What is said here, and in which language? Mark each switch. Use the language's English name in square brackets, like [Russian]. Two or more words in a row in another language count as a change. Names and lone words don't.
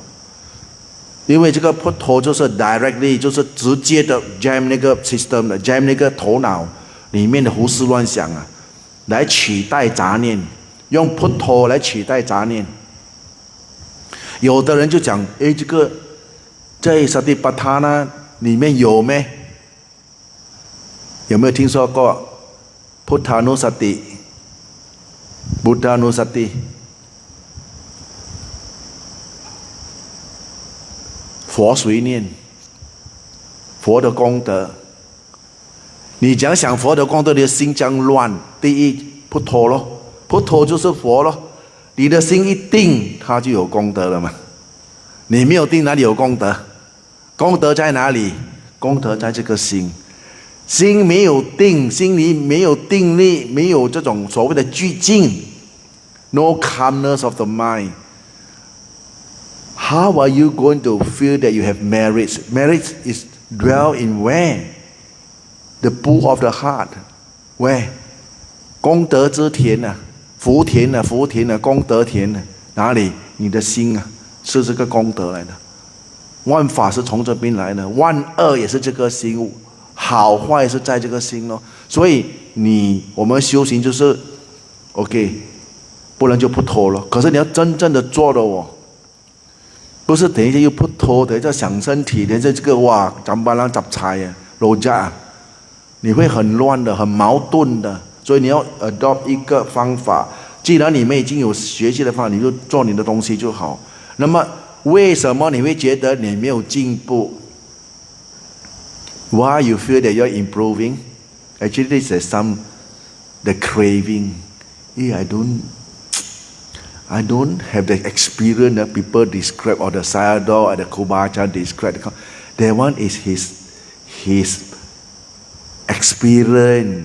[Chinese] 因为这个扑陀就是 directly， 就是直接的 jam 那个 system 的 jam 那个头脑里面的胡思乱想啊，来取代杂念，用扑陀来取代杂念。有的人就讲，这个在萨提巴塔呢里面有没？有没有听说过 [Pali] พุทธานุสติบุตานุสติ [Chinese] 佛随念，佛的功德。你讲想佛的功德，你的心将乱。第一，扑陀咯，扑陀就是佛咯。你的心一定，它就有功德了嘛。你没有定，哪里有功德？功德在哪里？功德在这个心。心没有定，心里没有定力，没有这种所谓的寂静 ， [English] no calmness of the mind。 How are you going to feel that you have merit? Merit is dwell in where? The pool of the heart. Where? [Chinese] 功德之田啊，福田啊，功德田啊，哪里？你的心啊，是这个功德来的。万法是从这边来的，万恶也是这个心，好坏是在这个心咯。所以我们修行就是 OK， 不然就不脱了。可是你要真正的做了哦。不是等一下又扑陀，等一下想身体，等一下这个哇，咱巴郎杂菜啊，罗家，你会很乱的，很矛盾的。所以你要 adopt 一个方法。既然你们已经有学习的方法，你就做你的东西就好。那么为什么你会觉得你没有进步 ？ [English] Why you feel that you're improving? Actually, this is the craving. Yeah, I don't have the experience that people describe, or the Sayadaw or the Kubacha describe. That one is his experience.